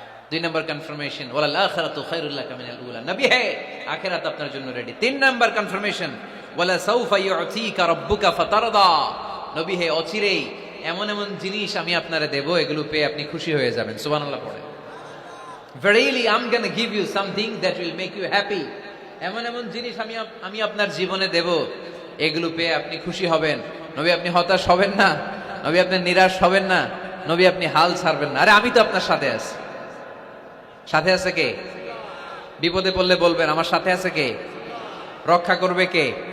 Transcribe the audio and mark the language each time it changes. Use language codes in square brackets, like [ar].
[bn] 2 নম্বর confirmation, [ar] ওয়ালাল আখিরাতু খায়রুল লাকা মিনাল উলা। [bn] নবী হে, আখিরাত আপনার জন্য রেডি। [ar] 3 নম্বর কনফার্মেশন, ওয়ালা সাউফা ইউতিকা রাব্বুকা ফাতারদা। [bn] নবী হে, অচিরেই এমন এমন জিনিস আমি আপনারে দেব, এগুলো পেয়ে আপনি খুশি হয়ে যাবেন। সুবহানাল্লাহ পড়ে। [en] Verily I'm going to give you something that will make you happy. [bn] এমন এমন জিনিস আমি আপনার জীবনে দেব, এগুলো পেয়ে আপনি খুশি হবেন। নবী, আপনি হতাশ হবেন না, নবী আপনি নিরাশ হবেন না, নবী আপনি হাল ছাড়বেন না। আরে আমি তো আপনার সাথে আছি। সাথে আছে কে? বিপদে পড়লে বলবেন আমার সাথে আছে কে? রক্ষা করবে কে?